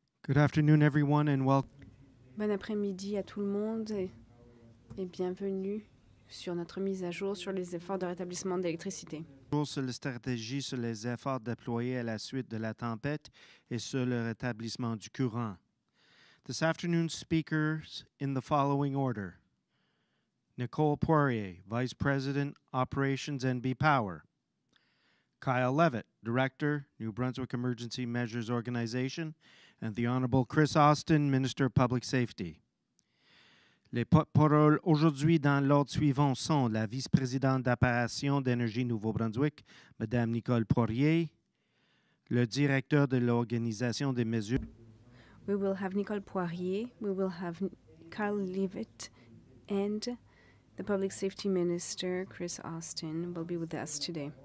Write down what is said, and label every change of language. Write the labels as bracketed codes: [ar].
[en] Good afternoon, everyone, and welcome. [fr] Bon après-midi à tout le monde et bienvenue sur notre mise à jour sur les efforts de rétablissement d'électricité. Sur la stratégie sur les efforts déployés à la suite de la tempête et sur le rétablissement du courant. [en] This afternoon's speakers in the following order. Nicole Poirier, Vice President, Operations NB Power. Kyle Levitt, Director, New Brunswick Emergency Measures Organization, and the Honorable Chris Austin, Minister of Public Safety. [fr] Les porte-paroles aujourd'hui dans l'ordre suivant sont la vice-présidente d'opération d'Énergie Nouveau-Brunswick, Mme Nicole Poirier, le directeur de l'Organisation des mesures. [en] We will have Nicole Poirier, we will have Kyle Levitt, and the Public Safety Minister, Chris Austin, will be with us today.